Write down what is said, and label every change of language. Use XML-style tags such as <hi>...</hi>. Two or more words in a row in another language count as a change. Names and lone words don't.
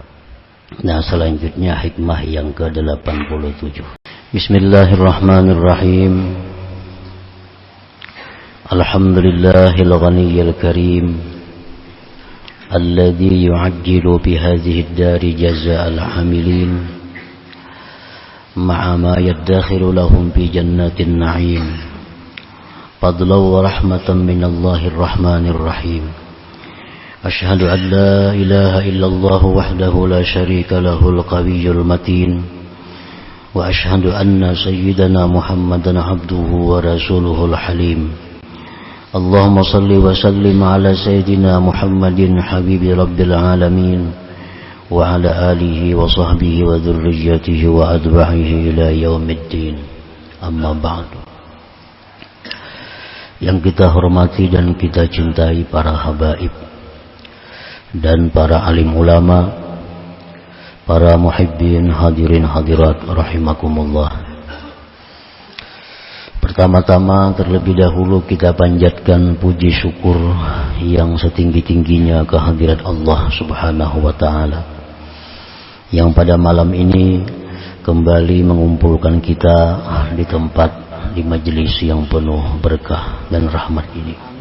<id>Nah, selanjutnya hikmah yang ke-87.</id> <ar>Bismillahirrahmanirrahim. الحمد لله الغني الكريم الذي يعجل بهذه الدار جزاء العاملين مع ما يدخر لهم في جنات النعيم فضلا ورحمة من الله الرحمن الرحيم. أشهد أن لا إله إلا الله وحده لا شريك له القوي المتين، وأشهد أن سيدنا محمدا عبده ورسوله الحليم. اللهم صل وسلم على سيدنا محمد حبيب رب العالمين وعلى آله وصحبه وذريته وأتباعه إلى يوم الدين. أما بعد.</ar> <id>Yang kita hormati dan kita cintai para habaib dan para alim ulama, para muhibbin hadirin hadirat rahimakumullah. Pertama-tama terlebih dahulu kita panjatkan puji syukur yang setinggi-tingginya kehadirat Allah</id> <ar>سبحانه وتعالى</ar> <id>yang pada malam ini kembali mengumpulkan kita di tempat, di majelis yang penuh berkah dan rahmat ini.</id>